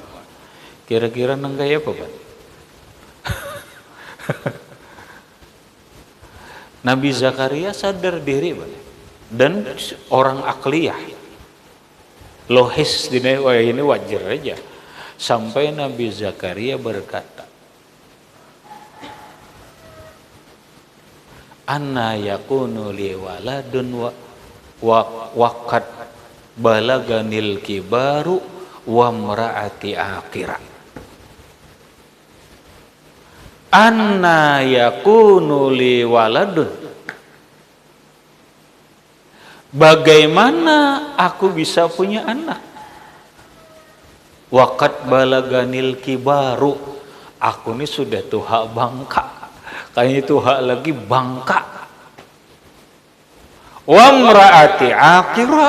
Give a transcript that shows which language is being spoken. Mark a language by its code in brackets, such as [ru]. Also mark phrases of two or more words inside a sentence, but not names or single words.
[bjn] Kira-kira nang kaya apa, Pak? Nabi Zakaria sadar diri, Pak. [id] Dan orang akliyah. Lohis ini wajar aja. Sampai Nabi Zakaria berkata, [ar] أنى يكون لي ولد وقد بلغني الكبر وامرأتي عاقر. أنى يكون لي ولد. [id] Bagaimana aku bisa punya anak? [ar] وقد بلغني الكبر. [id] Aku ini sudah tua bangka. Kayaknya tua lagi bangka. [ar] وامرأتي عاقر.